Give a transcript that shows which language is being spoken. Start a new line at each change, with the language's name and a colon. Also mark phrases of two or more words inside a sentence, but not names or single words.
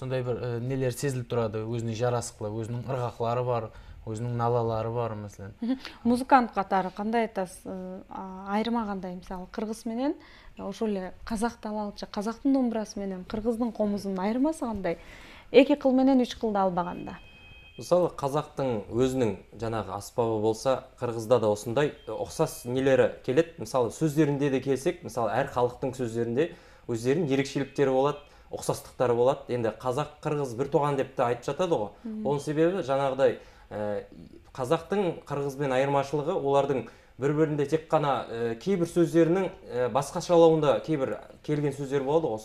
Kyrgyz: Сондай бир нелер сезилип турады, өзүнүн жарасыклы, өзүнүн ыргаклары бар. өзүнүн налалары бар маселен. Музыкант катары кандай айтасыз? Айырма кандай? Мисалы кыргыз менен ошол эле казак талаалчы, казактын домбурасы менен кыргыздын комузунун айырмасы кандай? Эки кыл менен үч кылды албаганда.
Kazakh: Мысалы қазақтың өзінің жанағы аспабы болса, қырғызда да осындай ұқсас нелері келеді. Мысалы сөздерінде де келсек, мысалы әр халықтың сөздерінде өздерінің ерекшеліктері болады, ұқсастықтары болады. Енді қазақ қырғыз бір туған деп те айтып жатады ғой. Оның себебі жаңағыдай қазақтың қырғызбен айырмашылығы олардың бір-бірінде тек қана кейбір сөздерінің басқашалауында кейбір келген сөздер болады ғой.